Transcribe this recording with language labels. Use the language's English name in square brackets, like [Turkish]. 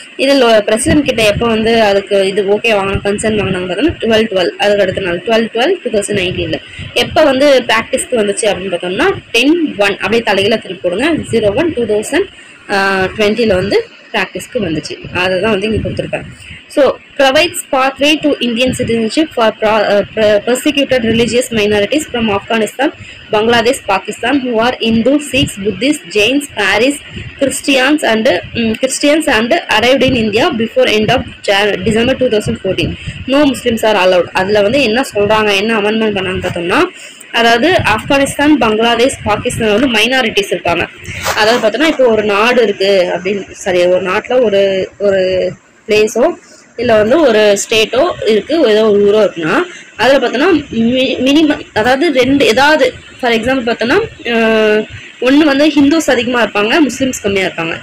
[Tamil] இதில் பிரசிடென்ட் கிட்ட எப்போ வந்து அதுக்கு இது ஓகே வாங்கின கன்சர்ன் வாங்கினாங்க பார்த்தோம்னா 12/12 அதுக்கு அடுத்த நாள் 12/12/2019. எப்போ வந்து ப்ராக்டிஸ்க்கு வந்துச்சு அப்படின்னு பார்த்தோம்னா 10/1 அப்படியே தலைகளை திருப்பி போடுங்க 01/2020 வந்து ப்ராக்டிஸ்க்கு வந்துச்சு. அதை தான் வந்து இங்கே கொடுத்துருப்பேன். [English] So provides pathway to Indian citizenship for persecuted religious minorities from Afghanistan, Bangladesh, Pakistan who are Hindu, Sikhs, Buddhists, Jains, Paris, Christians and arrived in India before end of December 2014. No Muslims are allowed. [Tamil] அதில் வந்து என்ன சொல்கிறாங்க, என்ன amendment பண்ணான்னு பார்த்தோம்னா அதாவது ஆப்கானிஸ்தான், பங்களாதேஷ், பாகிஸ்தான் வந்து minorities இருக்காங்க. அதாவது பார்த்தோம்னா இப்போ ஒரு நாடு இருக்கு அப்படின்னு ஒரு நாட்டில் ஒரு பிளேஸோ இல்லை வந்து ஒரு ஸ்டேட்டோ இருக்கு, ஏதோ ஒரு ஊரோ இருக்குன்னா அதில் பார்த்தோன்னா மினிமம் அதாவது ஏதாவது ஃபார் எக்ஸாம்பிள் பார்த்தோன்னா ஒன்று வந்து ஹிந்துஸ் அதிகமாக இருப்பாங்க, முஸ்லீம்ஸ் கம்மியாக இருப்பாங்க.